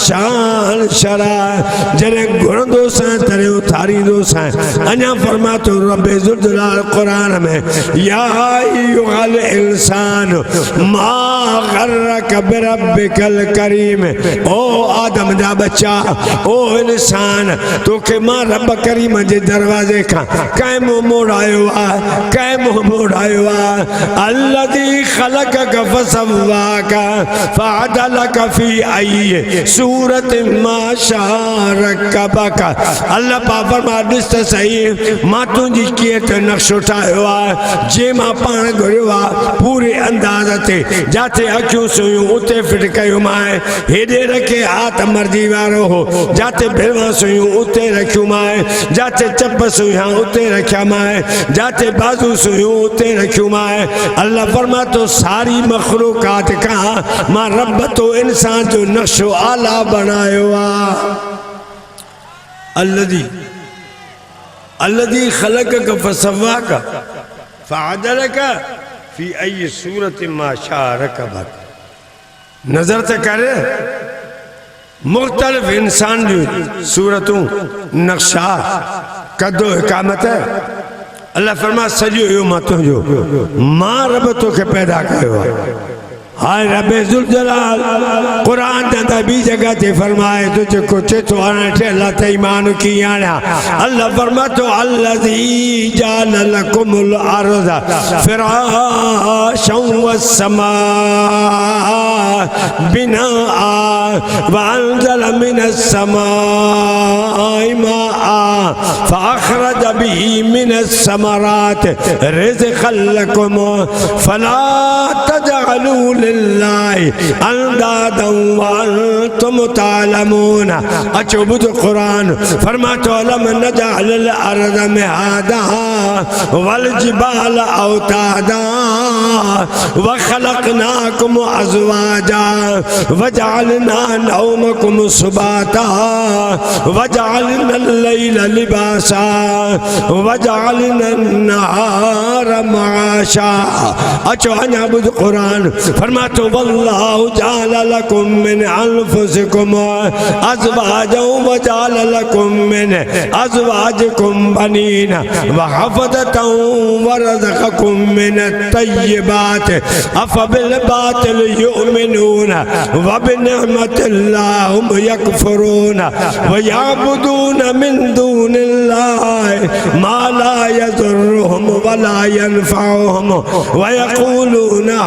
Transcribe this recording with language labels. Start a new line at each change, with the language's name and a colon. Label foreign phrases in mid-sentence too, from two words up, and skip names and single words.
Sindhi: शान शरा जॾहिं घुरंदोसि तॾहिं उथारींदोसि अञा फरमा तो रब्बे ज़ुल जलाल क़ुरान में
Arabic: يا أيها الإنسان ما غرك بربك الكريم
Sindhi: ओ आदम जा बच्चा ओ इंसान तोखे मां रब करीम जे दरवाज़े खां कंहिं मुंहुं मोड़ायो आहे कंहिं मुंहुं मोड़ायो आहे
Arabic: الذي خلقك فسواك فعدلك في أي صورة ما شاء ركبك
Sindhi: अल्लाह पाक फरमा ॾिस त सही मां तुंहिंजी कीअं त नक्शो ठाहियो आहे जे मां पाण घुरियो आहे पूरे अंदाज़ ते जिते अखियूं सुयूं उते फिट कयो मां हेॾे रखे हाथ मर्जी वारो हो जिते भिड़वा सुयूं उते रखियूं मां जिते चप सुया उते रखिया मां जिते बाज़ू सुयूं उते रखियूं मां अल्लाह फरमा तो सारी मखलूकात खां मां रब तो इंसान जो नक्शो आला बनायो आहे
Arabic: الذي خلقك فسواك فعدلك في أي صورة ما شاء ركبك
Sindhi: नजर त कर मुख्तलिफ इंसान जूं सूरतूं नक्शा कदो इकामत अल्लाह फरमा सॼो इहो मां तुंहिंजो मां रब तोखे पैदा कयो आहे हाय रब्बे ज़ुल जलाल कुरान जे अंदरि ॿी जॻह ते फरमाए तो जेको चए थो हाणे अल्लाह ते ईमान कीअं आणिया अल्लाह फरमा तो
Arabic: الذي جعل لكم الأرض فراشا والسماء بناء وأنزل من السماء ماء فأخرج به من الثمرات رزقا لكم فلا تجعلوا لله أندادا وأنتم تعلمون
Sindhi: अचो बुध कुरान फरमा
Arabic: तो ألم نجعل الأرض مهادا والجبال أوتادا وخلقناكم أزواجا وجعلنا نومكم سباتا و جعلنا الليل لباسا وجعلنا النهار معاشا
Sindhi: अचो अञा बुध कुरान फरमा
Arabic: तो والله جعل لكم من أنفسكم أزواجا وجعل لكم من أزواجكم بنين وحفدة ورزقكم من الطيبات أفبالباطل يؤمنون وبنعمت الله هم يكفرون ويعبدون من دون الله ما لا يضرهم ولا ينفعهم ويقولون